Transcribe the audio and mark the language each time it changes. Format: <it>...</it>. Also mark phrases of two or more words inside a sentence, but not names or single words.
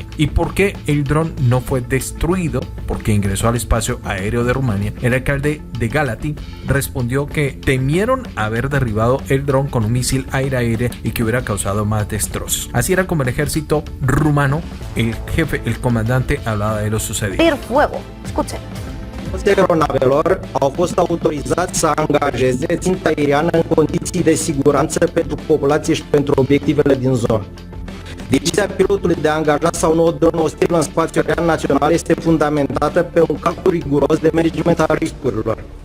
<es>¿Y por qué el dron no fue destruido? Porque ingresó al espacio aéreo de Rumania. El alcalde de Galați respondió que temieron haber derribado el dron con un misil aire-aire y que hubiera causado más destrozos. Así era como el ejército rumano, el jefe, el comandante, hablaba de lo sucedido. Ir fuego. Escuchen.</es> <ro>Aeronavelor au fost autorizați să angajeze ținta aeriană în condiții de siguranță pentru populație și pentru obiectivele din zonă. Decizia pilotului de a angaja sau nu o dronă ostilă în spațiul aerian național este fundamentată pe un calcul riguros de management al riscurilor.</ro>